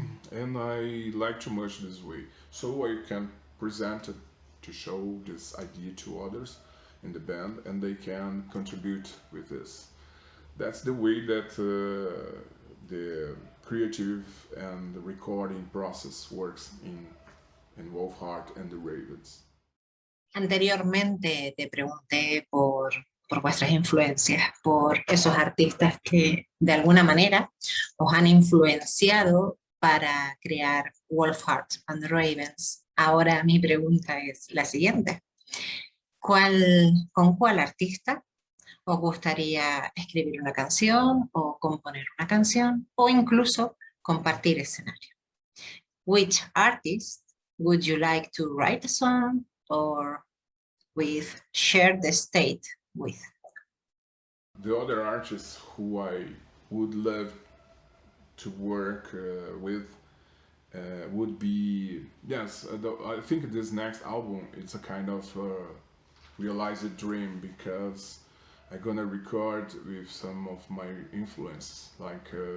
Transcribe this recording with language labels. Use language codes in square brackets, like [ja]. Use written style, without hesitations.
[en] And I like too much this way, so I can present it to show this idea to others in the band, and they can contribute with this. That's the way that the creative and the recording process works in WOLFHEART and the Ravens. [es] Anteriormente te pregunté por vuestras influencias, por esos artistas que de alguna manera os han influenciado para crear WOLFHEART and the Ravens. Ahora mi pregunta es la siguiente. ¿Con cuál artista os gustaría escribir una canción o componer una canción o incluso compartir escenario? [en] Which artist would you like to write a song or share the stage with? The other artists who I would love to work with would be, yes, I think this next album it's a kind of realized dream, because I'm gonna record with some of my influences, like